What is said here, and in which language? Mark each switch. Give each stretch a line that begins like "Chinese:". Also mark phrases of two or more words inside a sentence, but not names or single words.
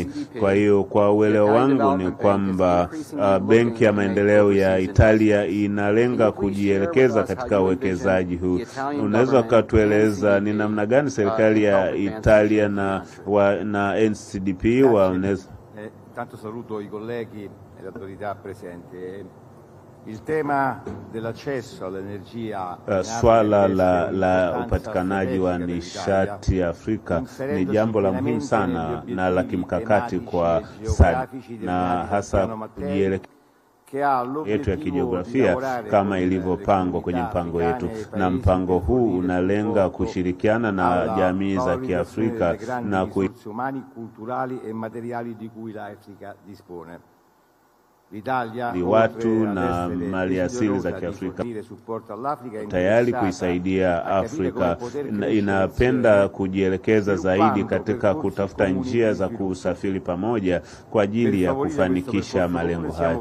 Swahili: Kwa hiyo kwa uelewa wangu ni kwamba Benki ya Maendeleo ya Italia inalenga kujielekeza katika uwekezaji huu. Unaweza kutueleza ni namna gani serikali ya Italia na NCDP wanaweza?
Italian: Tanto saluto I colleghi e le autorità presenti. Il tema dell'accesso all'energia,
Swahili: swala la upatikanaji wa nishati Afrika ni jambo la muhimu sana na la kimkakati kwa SADC, na hasa kujielekeza yetu ya kijiografia kama ilivyopangwa kwenye mpango yetu, na mpango huu unalenga kushirikiana na jamii za Kiafrika na
Italian: umani, culturali e materiali di cui l'Africa dispone.
Swahili: Watu na mali asili za Kiafrika tayari kuisaidia Afrika, inapenda kujielekeza zaidi katika kutafuta njia za kusafiri pamoja kwa ajili ya kufanikisha malengo haya.